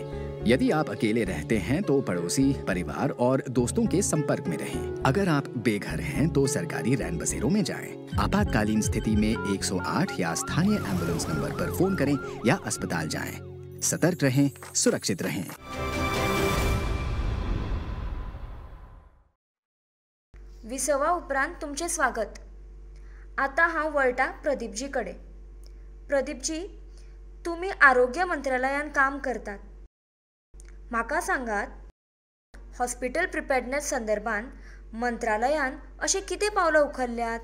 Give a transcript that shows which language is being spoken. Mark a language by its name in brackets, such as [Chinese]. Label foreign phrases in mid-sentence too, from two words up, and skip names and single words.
[Hindi] यदि आप अकेले रहते हैं तो पड़ोसी, परिवार और दोस्तों के संपर्क में रहें. अगर आप बेघर हैं तो सरकारी रैन बसेरों में जाएं. आपातकालीन स्थिति में 108 या स्थानीय एम्बुलेंस नंबर पर फोन करें या अस्पताल जाएं. सतर्क रहें, सुरक्षित रहें. [Konkani] विसवा उपरांत तुमचे स्वागत. आता हांव वळटा प्रदीपजी कडेन. प्रदीपजी, तुमी आरोग्य मंत्रालयान काम करतात. म्हाका सांगात, [English] hospital preparedness [Konkani] संदर्भात मंत्रालयान अशें कितें पावलां उखल्ल्यात?